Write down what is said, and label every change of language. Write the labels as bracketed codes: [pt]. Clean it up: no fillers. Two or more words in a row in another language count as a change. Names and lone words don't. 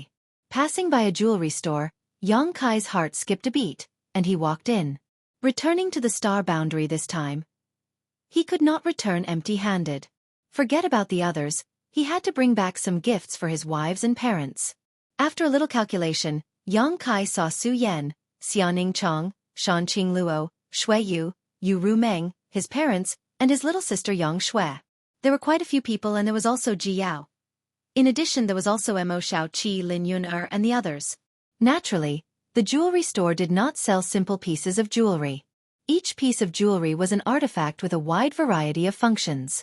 [en] Passing by a jewelry store, Yong Kai's heart skipped a beat, and he walked in. Returning to the star boundary this time, he could not return empty-handed. Forget about the others, he had to bring back some gifts for his wives and parents. After a little calculation, Yong Kai saw Su Yan, Xiaoning Chong, Shan Qing Luo, Xueqi, Yu Ru Meng, his parents, and his little sister Yang Shui. There were quite a few people, and there was also Ji Yao. In addition, there was also Mo Xiao Qi, Lin Yun and the others. Naturally, the jewelry store did not sell simple pieces of jewelry. Each piece of jewelry was an artifact with a wide variety of functions.